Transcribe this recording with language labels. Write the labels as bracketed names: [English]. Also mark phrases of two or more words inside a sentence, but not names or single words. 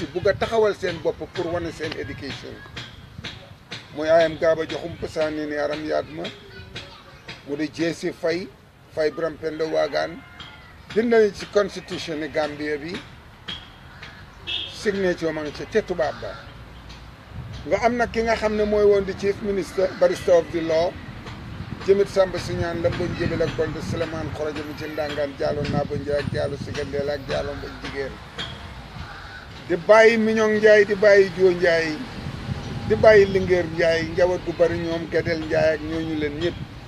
[Wolof] bugg a taxawal seen bopp pour wane seen éducation mooy ayam gaaba joxum pasaani ni aram yaat ma mu di jeesi fay Biram Penda Waagaan bind nañ ci constitution ni Gambia bi signature ma ngi ca tubaab ba nga am nag ki nga xam ne mooy woon di [English] chief minister barrister of the law [Wolof] jëmit Samba Siñaan la mboñ jëbil ak Bonde Souleymane Xoroja mu ci ndangaan jaalo Naabo Njaay ak jaalo Sigandeel ak jaalo mboñ jigéen di bàyyi Miñong Njaay di bàyyi Joo Njaay di bàyyi Lingeer Njaay njaboot gu bari ñoom Gedel Njaay ak ñooñu leen ñëpp